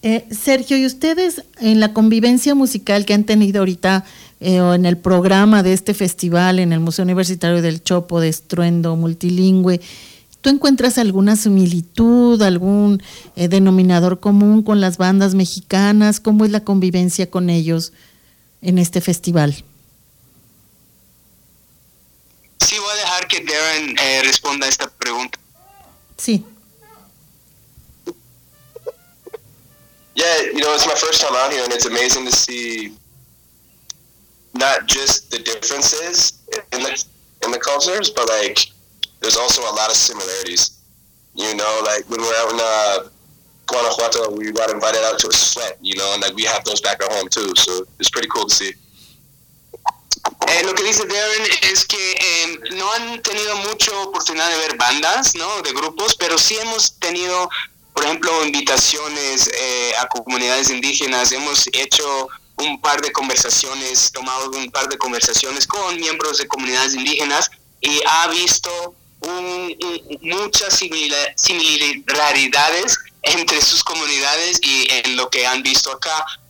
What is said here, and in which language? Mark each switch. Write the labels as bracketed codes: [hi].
[es] Sergio, ¿y ustedes en la convivencia musical que han tenido ahorita en el programa de este festival en el Museo Universitario del Chopo de Estruendo Multilingüe, ¿tú encuentras alguna similitud, algún denominador común con las bandas mexicanas? ¿Cómo es la convivencia con ellos en este festival? Sí, voy a dejar que Darren responda a esta pregunta. Sí. [en] Yeah, you know, it's my first time out here, and it's amazing to see not just the differences in the cultures, but, like, there's also a lot of similarities. You know, like, when we're out in Guanajuato, we got invited out to a sweat, you know, and, like, we have those back at home, too, so it's pretty cool to see. [es] Lo que dice Darren es que no han tenido mucha oportunidad de ver bandas, ¿no?, de grupos, pero sí hemos tenido, por ejemplo, invitaciones a comunidades indígenas. Hemos hecho un par de conversaciones, tomado un par de conversaciones con miembros de comunidades indígenas y ha visto muchas similaridades entre sus comunidades y en lo que han visto acá.